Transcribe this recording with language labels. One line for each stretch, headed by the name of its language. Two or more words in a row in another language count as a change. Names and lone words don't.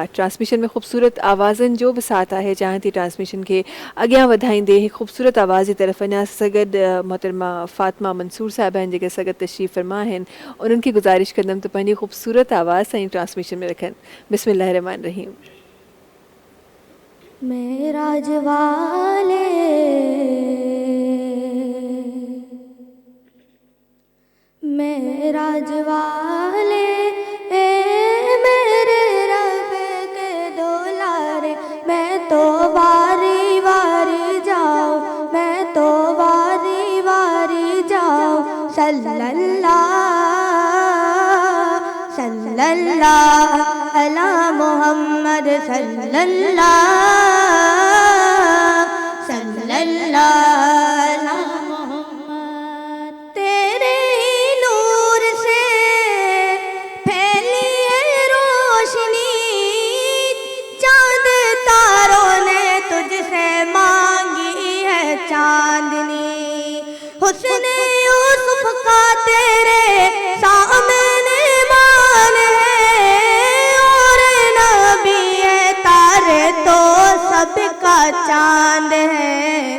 Sindhi: ट्रांसमिशन में ख़ूबसूरत आवाज़नि जो बि साथ आहे। चाहियां थी ट्रांसमिशन खे अॻियां वधाईंदे हिकु ख़ूबसूरत आवाज़ जी तरफ़ वञा। सां गॾु मोहतरमा फ़ातिमा मंसूर साहिबा आहिनि जेके सां गॾु तशरीफ़ फ़रमा आहिनि। उन्हनि खे गुज़ारिश कंदमि त पंहिंजी ख़ूबसूरत आवाज़ सां ई ट्रांसमिशन में रखनि।
Arabic: بسم الله رحمن رحيم.
Urdu: معراج والے معراج والے میرے رب کے دلارے، میں تو واری واری جاؤں، میں تو واری واری جاؤں,
Arabic: सल्लल्लाहु صلى الله على محمد صلى الله صلى الله على محمد.
Urdu: تیرے نور سے پھیلی ہے روشنی، چاند تاروں نے تجھ سے مانگی ہے چاندنی، حسن یوسف کا تیرے سامنے مان ہے، اور نبی تارے کا چاند ہے.